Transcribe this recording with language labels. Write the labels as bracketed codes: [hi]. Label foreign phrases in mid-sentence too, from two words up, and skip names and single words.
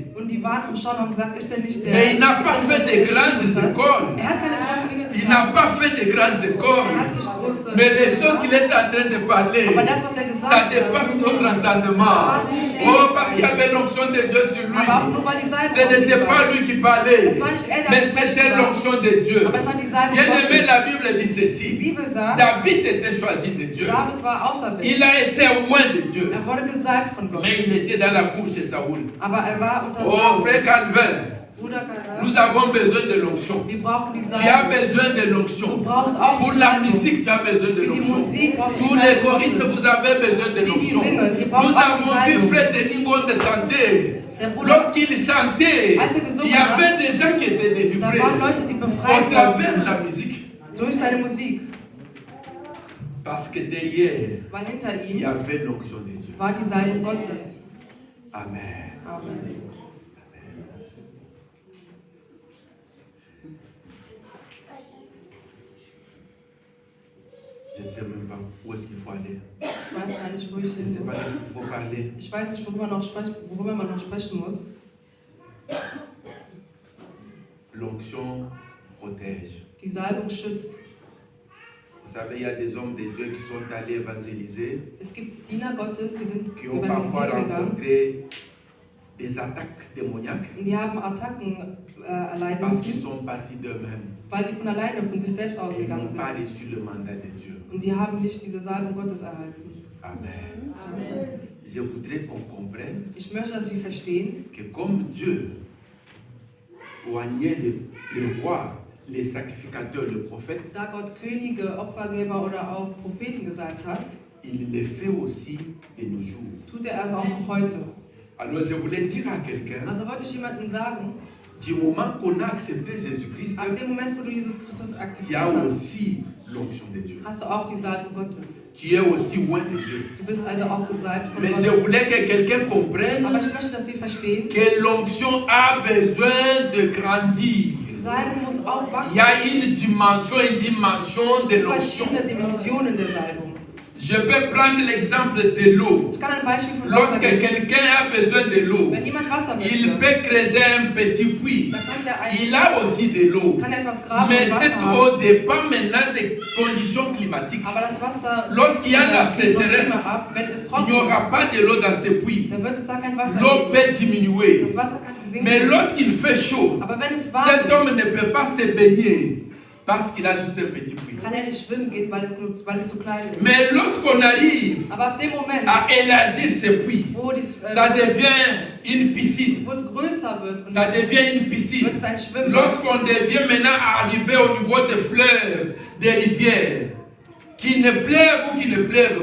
[de] Und die waren am Schauen und haben gesagt, ist er nicht der... [fr] Mais il n'a pas [de] ist er [fr] fait [de] nicht [fr] de [de] der [fr] grandes [de] Schöpfer? [fr] écoles. [de] Er hat keine großen Dinge [fr] Il n'a [de] getan. [fr] pas fait de grandes [de] Er [fr] écoles. [de] hat nicht große... [fr] Mais les choses qu'il est en train de parler, [de] Aber das, was er [fr] ça [de] gesagt hat, [fr] dépasse notre entendement. Oh, parce qu'il y avait l'onction de Dieu sur lui. [de] aber auch nur weil die Salbung [fr] Ce [de] auf ihm [fr] n'était [de] war. [fr] pas lui qui parlait, [de] Es war nicht er, der [fr] mais [de] gesprochen [fr] c'était [de] war. [fr] l'onction de Dieu. [de] Aber es war die Salbung [fr] Bien aimé, [de] Gottes. [fr] la Bible dit [de] Die [fr] ceci. [de] Bibel sagt, [fr] David était choisi de Dieu. [de] David war auserwählt. [fr] Il a été loin de Dieu. [de] Er wurde gesalbt von Gott. [fr] Mais il était dans la cour chez Saoul. [de] Aber er war unter [fr] Oh, [de] Saul. [fr] frère Calvin, [de] Bruder Kader, [fr] Nous avons besoin de l'onction. [de] wir brauchen die [fr] Tu as [de] Salbung. [fr] besoin de [de] Du [fr] l'onction. [de] brauchst auch [fr] Pour [de] die [fr] la [de] Salbung. [fr] musique, tu as besoin de [de] Für die [fr] l'onction. [de] Musik brauchst du [fr] Tous [de] die [fr] les [de] Salbung [fr] choristes, [de] Gottes. [fr] vous avez besoin de [de] Die [fr] l'onction. [de] singen, die [fr] Nous [de] brauchen auch [fr] avons [de] die [fr] vu [de] Salbung. [fr] Frère Denis Gonde chanter. [de] Der Bruder, [fr] Lorsqu'il chantait, [de] Als er gesungen [fr] il y avait des gens qui étaient [de] da [fr] délivrés [de] waren Leute, die [fr] au [de] befreit [fr] travers de [de] wurden [fr] la musique. [de] durch seine Musik. [fr] Parce que derrière, [de] Weil hinter [fr] il y [de] ihm [fr] avait l'onction de Dieu. [de] war die Salbung Gottes. [fr] Amen. [de] Amen. [fr] Je ne sais même pas où est-ce qu'il faut aller. [de] Ich weiß gar nicht, wo ich [fr] Je ne [de] hin [fr] sais pas [de] muss. [fr] ce qu'il faut parler. [de] Ich weiß nicht, worüber man noch sprechen muss. [fr] L'onction protège. [de] Die Salbung schützt. [fr] Vous savez, il y a des hommes de Dieu qui sont allés évangéliser, [de] Es gibt Diener Gottes, die sind [fr] qui ont parfois [de] evangelisieren gegangen [fr] rencontré des attaques démoniaques [de] und die haben Attacken erleiden [fr] parce qu'ils [de] müssen, [fr] sont partis d'eux-mêmes. [de] weil die von alleine von sich selbst [fr] Ils [de] ausgegangen [fr] n'ont [de] sind. [fr] pas reçu le mandat de Dieu. [de] Und die haben nicht diese Salbung Gottes erhalten. [fr] Amen. [de] Amen. [fr] Je voudrais qu'on comprenne [de] Ich möchte, dass wir verstehen, [fr] que comme Dieu oignait les rois, les sacrificateurs, les prophètes, [de] da Gott Könige, Opfergeber oder auch Propheten gesagt hat, [fr] il le fait aussi de nos jours. [de] tut er es auch noch heute. [fr] Alors je voulais dire à quelqu'un, [de] Also wollte ich jemandem sagen, [fr] du moment qu'on a accepté Jésus-Christ, [de] ab dem Moment, wo du Jesus Christus [fr] tu as [de] akzeptiert hast, [fr] aussi l'onction de Dieu. [de] hast du auch die Salbung Gottes. [fr] Tu es aussi loin de Dieu. [de] Du bist also auch gesalbt von [fr] Mais je [de] Gott. [fr] voulais que quelqu'un comprenne [de] Aber ich möchte, dass Sie verstehen, [fr] que l'onction a besoin de grandir. [de] die Salbung muss auch [fr] Il [de] wachsen. [fr] y a une dimension de [de] Es gibt [fr] l'onction. [de] verschiedene Dimensionen der Salbung. [fr] Je peux prendre l'exemple de l'eau. [de] Ich kann ein Beispiel von Wasser [fr] Lorsque [de] geben. [fr] quelqu'un a besoin de l'eau, [de] Wenn jemand Wasser [fr] il [de] möchte, [fr] peut creuser un petit puits. [de] dann kann der [fr] Il a aussi de l'eau. [de] kann etwas graben [fr] Mais [de] und [fr] cette [de] Wasser haben. [fr] eau dépend maintenant des conditions climatiques. [de] Aber das Wasser [fr] Lorsqu'il y a la [de] fließt vom [fr] sécheresse, [de] Klima ab. Wenn es [fr] Il [de] trocken [fr] n'y aura [de] ist, [fr] pas de l'eau dans ce puits. [de] dann wird es da kein Wasser [fr] L'eau [de] geben. [fr] peut diminuer. [de] Das Wasser kann sinken. [fr] Mais lorsqu'il fait chaud, [de] Aber wenn es warm [fr] cet [de] ist, [fr] homme ne peut pas se baigner parce qu'il a juste un petit puits. [de] kann er nicht schwimmen gehen, weil es zu klein ist. [fr] Mais lorsqu'on arrive [de] Aber ab dem Moment, [fr] à élargir ce puits, [de] wo [fr] ça devient une piscine. [de] es größer wird, und [fr] Ça devient une [de] wird [fr] piscine. [de] es ein Schwimmbad. [fr] Lorsqu'on devient maintenant à arriver au niveau des fleuves, des rivières, qu'il ne pleuve ou qu'il ne pleuve